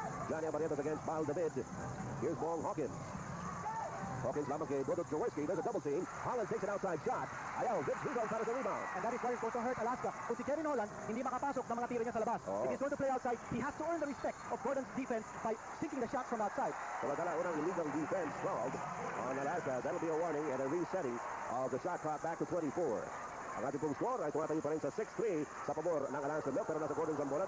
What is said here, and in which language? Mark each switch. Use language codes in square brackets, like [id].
[en] Johnny Barrientos against Valdavid. Here's Bong Hawkins. Hawkins [tl] lamang kay [en] Dodot Jaworski. There's a double team. Holland takes an outside shot. [tl] Ayaw, Vince Heaton para sa rebound. [en] And that is why it's going to hurt Alaska. [tl] Kung si Kevin Holland hindi makapasok ng mga tira niya sa labas. [en] If he's going to play outside, he has to earn the respect of Gordon's defense by sinking the shots from outside. [tl] Samantala, unang [en] illegal defense called on Alaska. That'll be a warning and a resetting of the shot clock back to 24. [tl] Ang ating pong score ay tumatayo pa rin sa 6-3 sa pabor ng Alaska Milk. Pero nasa Gordon's ang bola.